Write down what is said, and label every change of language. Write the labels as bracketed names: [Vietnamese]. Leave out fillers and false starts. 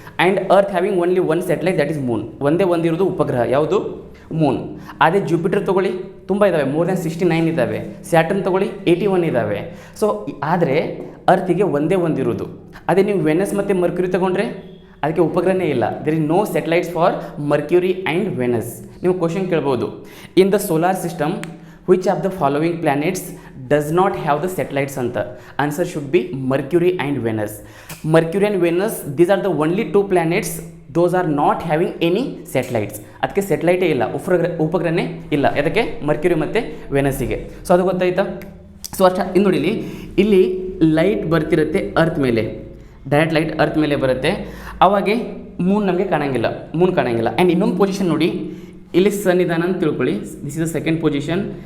[English] And earth having only one satellite, that is moon. [Kannada] ಒಂದೇ ಒಂದಿರೋದು ಉಪಗ್ರಹ, ಯಾವುದು? ಮೂನ್. ಅದೇ ಜುಪಿಟರ್ ತೊಗೊಳ್ಳಿ, ತುಂಬ ಇದ್ದಾವೆ, ಮೋರ್ ದ್ಯಾನ್ 69 ಇದ್ದಾವೆ. ಸ್ಯಾಟರ್ನ್ ತೊಗೊಳ್ಳಿ 81 ಇದ್ದಾವೆ. ಸೊ ಆದರೆ ಅರ್ತಿಗೆ ಒಂದೇ ಒಂದಿರೋದು. ಅದೇ ನೀವು ವೆನಸ್ ಮತ್ತು ಮರ್ಕ್ಯುರಿ ತೊಗೊಂಡ್ರೆ ಅದಕ್ಕೆ ಉಪಗ್ರಹನೇ ಇಲ್ಲ. [English] There is no satellites for Mercury and Venus. [Kannada] ನೀವು ಕ್ವಶನ್ ಕೇಳ್ಬೋದು, [English] In the solar system which of the following planets does not have the satellites ಅಂತ. Answer should be Mercury and Venus. Mercury and Venus, these are the only 2 planets, those are not having any satellites. [Kannada] ಅದಕ್ಕೆ ಸೆಟಲೈಟೇ ಇಲ್ಲ, ಉಪಗ್ರಹನೇ ಇಲ್ಲ. ಅದಕ್ಕೆ Mercury ಮತ್ತು ವೆನಸ್ಸಿಗೆ. So ಅದು ಗೊತ್ತಾಯ್ತಾ? So ಅಷ್ಟು ಇನ್ನು ನೋಡಿ, ಇಲ್ಲಿ ಲೈಟ್ ಬರ್ತಿರುತ್ತೆ ಅರ್ತ್ ಮೇಲೆ, ಡೈರೆಕ್ಟ್ ಲೈಟ್ ಅರ್ತ್ ಮೇಲೆ ಬರುತ್ತೆ. ಅವಾಗೆ ಮೂನ್ ನಮಗೆ ಕಾಣಂಗಿಲ್ಲ. ಆ್ಯಂಡ್ ಇನ್ನೊಂದು ಪೊಸಿಷನ್ ನೋಡಿ, ಇಲ್ಲಿ ಸನ್ ಇದಾನ ಅಂತ ತಿಳ್ಕೊಳ್ಳಿ, [English] This is the second position.